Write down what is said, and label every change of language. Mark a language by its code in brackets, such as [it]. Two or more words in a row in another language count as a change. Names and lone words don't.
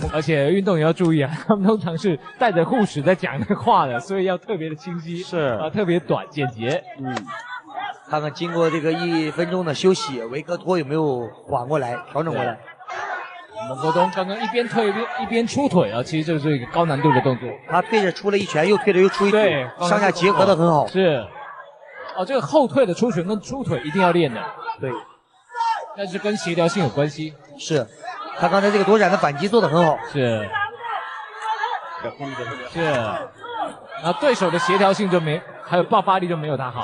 [zh] 而且運動員要注意啊，他們通常是帶着護士在講這個話的，所以要特別的清晰，是啊，特別短簡潔。看看經過這個1分鐘的休息，維克托有沒有緩過來，調整過來。孟國東剛剛一邊退一邊出腿啊，其實這是一個高難度的動作。他對着出了一拳，又退着又出一腿，上下結合的很好。是，哦，這個後退的出拳跟出腿一定要練的。對，但是跟協調性有關係。是，他剛才這個躲閃的反擊做得很好。是，是，然後對手的協調性就沒，還有爆發力就沒有他好。